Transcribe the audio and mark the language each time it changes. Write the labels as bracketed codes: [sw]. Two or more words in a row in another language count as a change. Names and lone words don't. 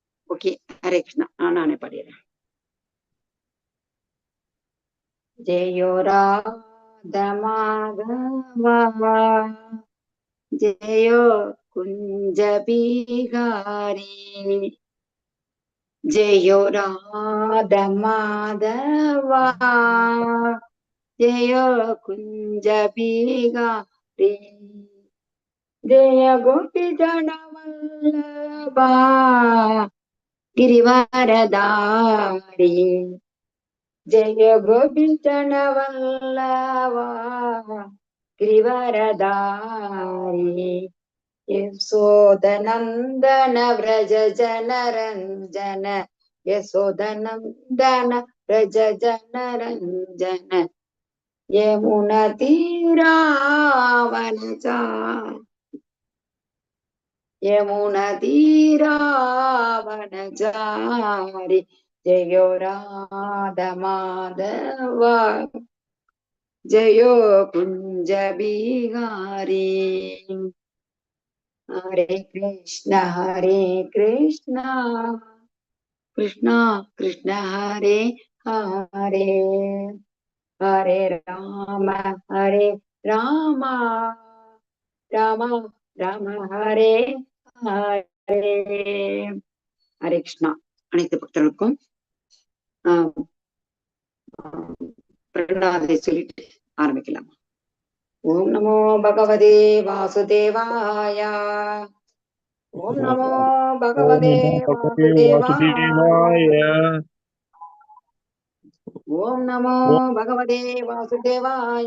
[ta] ஓகே, ஹரே கிருஷ்ணா. நானே பாடிடுறேன். [bn] জয়ো রাধা মাধবা, জয়ো কুঞ্জ বিহারী, জয়ো রাধা মাধবা, জয়ো কুঞ্জ বিহারী, জয় গোপী জন বল্লভা গিরিবারদারী, জয় গোপীচন বল্লভা গিরিবারদারী, যশোদনন্দন ব্রজ জনরঞ্জন, যশোদনন্দন ব্রজ জনরঞ্জন, যমুনা তীরা বনচারী, যমুনা তীরা বনচারী, জয়ো রাধা মাধবা, জয়ো কুঞ্জ বিহারী, [sa] हरे कृष्णा कृष्णा कृष्णा हरे हरे, हरे राम राम राम हरे हरे. हरे कृष्णा. [ta] அனைத்து பக்தர்களுக்கும் பிரணாமத்தை சொல்லிட்டு ஆரம்பிக்கலாம். [sa] ओम् नमो भगवते वासुदेवाय, ओम् नमो भगवते वासुदेवाय, ओम् नमो भगवते वासुदेवाय,